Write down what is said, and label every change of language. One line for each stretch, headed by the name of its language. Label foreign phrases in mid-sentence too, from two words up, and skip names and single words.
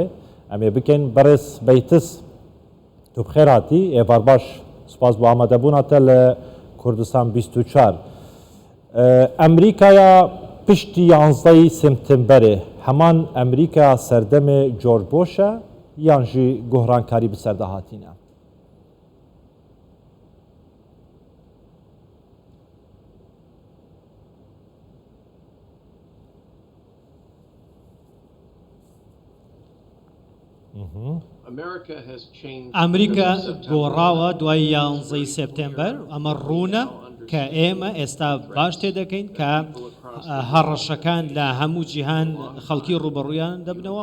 Kurdish: Em ê bikin Baris Beytes tu bi xêr hatî, êvar baş, spas bo amadebûna te li Kurdistan 24. Amerîkaya piştî 11 Septemberê heman Amerîkaya serdemê George Bush e yan jî gohrankarî bi ser de hatîne?
Central Kurdish: ئەمریکا گۆڕاوە دوای 11 سپتامبەر ئەمە ڕوونە کە ئێمە ئێستا باش تێدەکەین کە هەڕەشەکان لە هەموو جیهان خەڵکی ڕوبەڕوویان دەبنەوە